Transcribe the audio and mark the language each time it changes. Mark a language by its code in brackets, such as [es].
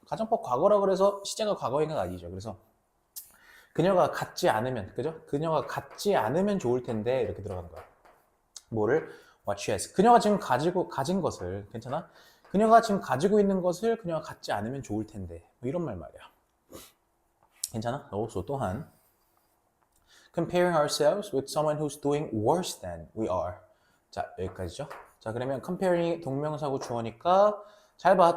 [ko] 가정법 과거라 그래서 시제가 과거인 건 아니죠. 그래서 그녀가 갖지 않으면, 그죠? 그녀가 갖지 않으면 좋을 텐데 이렇게 들어가는 거야. [en] 뭐를? What she has. [ko] 그녀가 지금 가진 것을, 괜찮아? 그녀가 지금 가지고 있는 것을 그녀가 갖지 않으면 좋을 텐데. 뭐 이런 말 말이야. 괜찮아? [en] also [ko] 또한 [en] comparing ourselves with someone who's doing worse than we are. [ko] 자, 여기까지죠. 자, 그러면 comparing이 동명사고 주어니까 잘 봐.